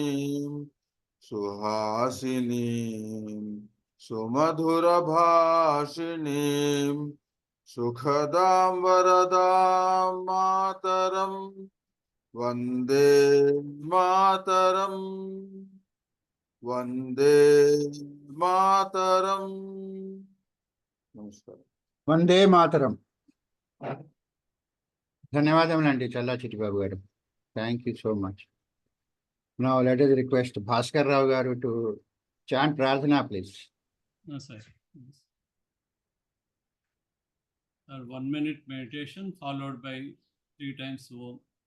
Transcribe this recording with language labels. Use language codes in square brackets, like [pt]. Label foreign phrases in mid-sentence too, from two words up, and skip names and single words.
[sa] सुहासिनी सुमधुर भाषिणी सुखदम् वरदम् मातरम् वन्दे मातरम् वन्दे मातरम्. Namaskar. वन्दे मातरम्. [te] ధన్యవాదములండి చల్లా చిట్టిబాబు గారు. [en] Thank you so much. Now let us request Bhaskar Rao Garu to chant Prarthana, please. No, sir. A 1-minute meditation followed by 3 times Om.